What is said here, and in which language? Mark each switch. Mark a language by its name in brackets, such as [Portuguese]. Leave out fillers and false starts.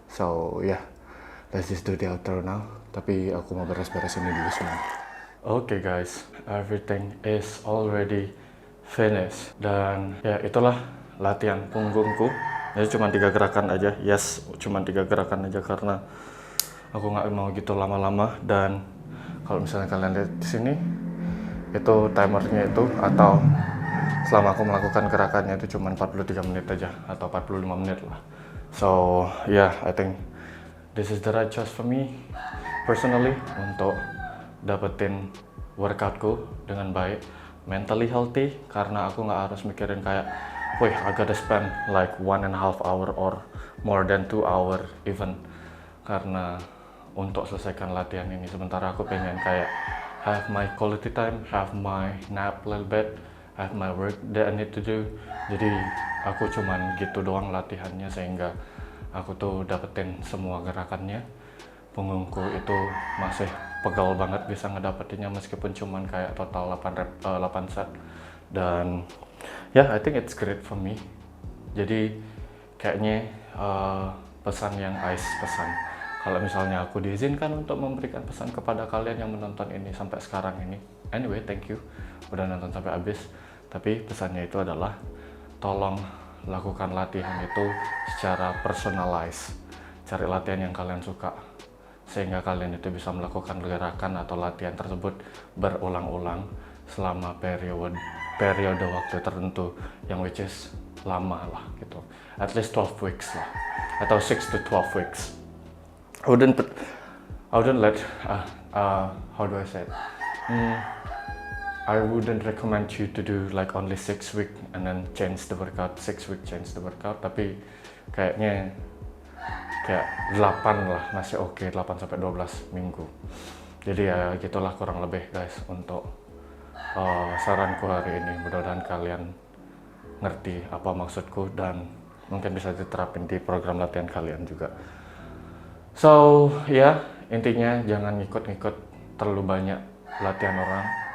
[English] So yeah, let's just do the outro now. [Indonesian] Tapi aku mau beres-beres ini dulu semua. [English] Okay guys, everything is already finished. [Indonesian] Dan ya itulah latihan punggungku. Jadi cuma 3 gerakan aja. Yes, cuma 3 gerakan aja karena aku nggak mau gitu lama-lama. Dan kalau misalnya kalian lihat di sini, itu timernya itu atau selama aku melakukan gerakannya itu cuma 43 menit aja atau 45 menit lah. [English] So yeah, I think this is the right choice for me personally [Indonesian] untuk dapetin workoutku dengan baik, [English] mentally healthy, [Indonesian] karena aku nggak harus mikirin kayak, wih, [English] I gotta spend like 1.5 hour or more than 2 hour even, [Indonesian] karena untuk selesaikan latihan ini. Sementara aku pengen kayak [English] have my quality time, have my nap a little bit, have my work that I need to do. [Indonesian] Jadi aku cuman gitu doang latihannya sehingga aku tuh dapetin semua gerakannya. Punggungku itu masih pegal banget bisa ngedapetinnya meskipun cuman kayak total 8 set. [English] Dan yeah, I think it's great for me. [Indonesian] Jadi kayaknya pesan yang Ais pesan, kalau misalnya aku diizinkan untuk memberikan pesan kepada kalian yang menonton ini sampai sekarang ini, [English] anyway, thank you [Indonesian] udah nonton sampai habis. Tapi pesannya itu adalah tolong lakukan latihan itu secara personalized. Cari latihan yang kalian suka sehingga kalian itu bisa melakukan gerakan atau latihan tersebut berulang-ulang selama periode waktu tertentu yang [English] which is [Indonesian] lama lah gitu, [English] at least 12 weeks [Indonesian] lah atau [English] 6 to 12 weeks. I wouldn't let how do I say it? I wouldn't recommend you to do like only 6 week and then change the workout, 6 week change the workout, [Indonesian] tapi kayaknya kayak 8 lah masih oke, 8 sampai 12 minggu. Jadi ya gitulah kurang lebih guys untuk saranku hari ini. Mudah-mudahan kalian ngerti apa maksudku dan mungkin bisa diterapin di program latihan kalian juga. So ya, intinya jangan ngikut-ngikut terlalu banyak latihan orang.